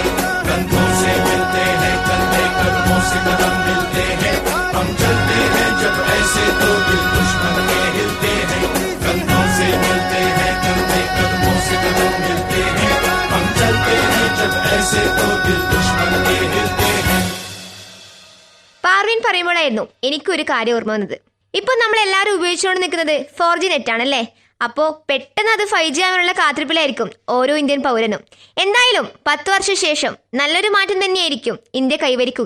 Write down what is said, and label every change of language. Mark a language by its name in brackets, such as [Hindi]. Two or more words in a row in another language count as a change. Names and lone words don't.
[Hindi] कंधों से मिलते हैं कंधे, कदमों से कदम मिलते हैं, हम चलते हैं जब ऐसे तो दिल दुश्मन के हिलते हैं। कंधों से मिलते हैं कंधे, कदमों से कदम मिलते हैं, हम चलते हैं जब ऐसे तो दिल दुश्मन के हिलते हैं। [Malayalam] പാർവിൻ പറയുമ്പോഴായിരുന്നു എനിക്കൊരു കാര്യം ഓർമ്മ വന്നത്. ഇപ്പൊ നമ്മൾ എല്ലാവരും ഉപയോഗിച്ചുകൊണ്ട് നിൽക്കുന്നത് 4G നെറ്റ് ആണല്ലേ. അപ്പോ പെട്ടെന്ന് അത് 5G ആവാനുള്ള കാത്തിരിപ്പിലായിരിക്കും ഓരോ ഇന്ത്യൻ പൗരനും. എന്തായാലും 10 വർഷ ശേഷം നല്ലൊരു മാറ്റം തന്നെയായിരിക്കും ഇന്ത്യ കൈവരിക്കുക.